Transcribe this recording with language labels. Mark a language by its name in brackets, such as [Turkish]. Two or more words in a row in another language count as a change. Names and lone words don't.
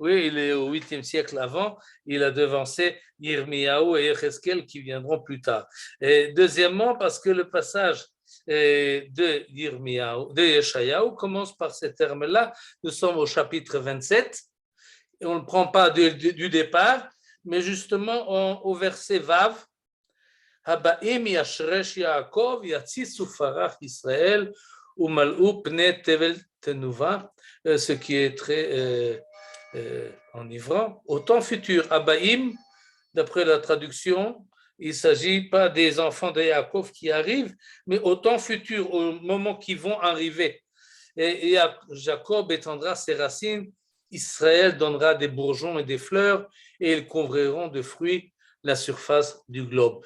[French] Oui, il est au 8e siècle avant. Il a devancé Yirmiyahu et Yecheskel qui viendront plus tard. Et deuxièmement, parce que le passage de Yirmiyahu, de Yeshayahu commence par ces termes-là. Nous sommes au chapitre 27 et on ne prend pas du départ, mais justement au verset Vav. [Hebrew] הבאים ישרש יעקב יציץ ופרח ישראל ומלאו פני תבל תנובה, [French] ce qui est très enivrant. Au temps futur, Habaim, d'après la traduction, il ne s'agit pas des enfants de Yaakov qui arrivent, mais au temps futur, au moment qu'ils vont arriver. Et Jacob étendra ses racines, Israël donnera des bourgeons et des fleurs, et ils couvriront de fruits la surface du globe.